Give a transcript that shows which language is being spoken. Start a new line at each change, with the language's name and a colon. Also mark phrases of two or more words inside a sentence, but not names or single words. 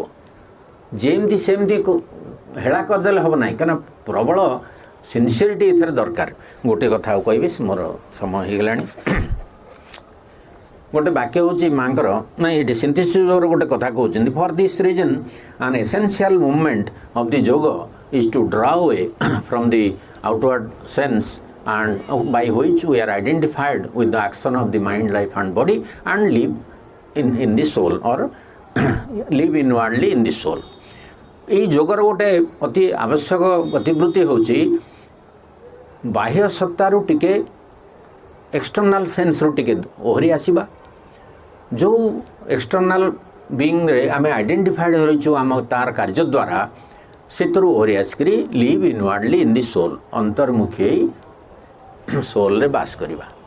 Odia: ଯେମିତି ସେମିତି ହେଳା କରିଦେଲେ ହେବ ନାହିଁ, କାହିଁକିନା ପ୍ରବଳ ସିନସିୟରିଟି ଏଥିରେ ଦରକାର। ଗୋଟିଏ କଥା ଆଉ କହିବି, ମୋର ସମୟ ହେଇଗଲାଣି। ଗୋଟେ ବାକ୍ୟ ହେଉଛି ମାଙ୍କର, ନାଇଁ ଏଠି ସିନ୍ଥେସିସ୍ର ଗୋଟେ କଥା କହୁଛନ୍ତି,
English: for this reason an essential movement of the yoga is to draw away from the outward sense and by which we are identified with the action of the mind, life and body and live in the soul or live inwardly in the soul.
Odia: এই যোଗର ଗୋଟେ ଅତି ଆବଶ୍ୟକ ଗତିବୃତ୍ତି ହେଉଛି ବାହ୍ୟ ସତ୍ତାରୁ ଟିକେ
English: external sense
Odia: ଟିକେ ଓହରି ଆସିବା। ଯେଉଁ
English: external being
Odia: ଆମେ ଆଇଡେଣ୍ଟିଫାଏଡ୍ ରହିଛୁ ଆମ ତାର କାର୍ଯ୍ୟ ଦ୍ୱାରା ସେଥିରୁ ଓହରି ଆସିକରି
English: live inwardly in the soul,
Odia: ଅନ୍ତର୍ମୁଖୀ ହେଇ ସୋଲ୍ରେ ବାସ କରିବା।